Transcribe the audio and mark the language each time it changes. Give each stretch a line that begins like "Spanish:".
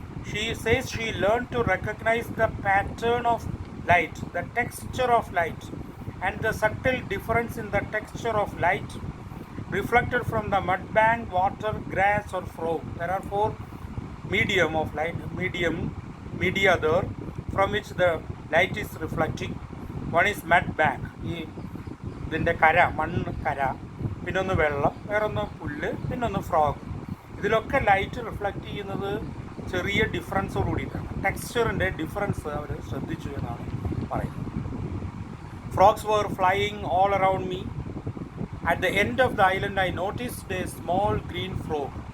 English: She says she learned to recognize the pattern of light, the texture of light, and the subtle difference in the texture of light reflected from the mud bank, water, grass, or frog. There are four medium of light, media there from which the light is reflecting. One is mud bank,
Malayalam: ഇതിൻ്റെ കര, മണ്ണ് കര, പിന്നൊന്ന് വെള്ളം, വേറൊന്ന് പുല്ല്, പിന്നൊന്ന് frog. ഇതിലൊക്കെ ലൈറ്റ് റിഫ്ലക്റ്റ് ചെയ്യുന്നത് ചെറിയ ഡിഫറൻസോട് കൂടിയിട്ടാണ്. ടെക്സ്ചറിൻ്റെ ഡിഫറൻസ് അവർ ശ്രദ്ധിച്ചു എന്നാണ് പറയുന്നത്.
English: Frogs were flying all around me. At the end of the island, I noticed a small green frog.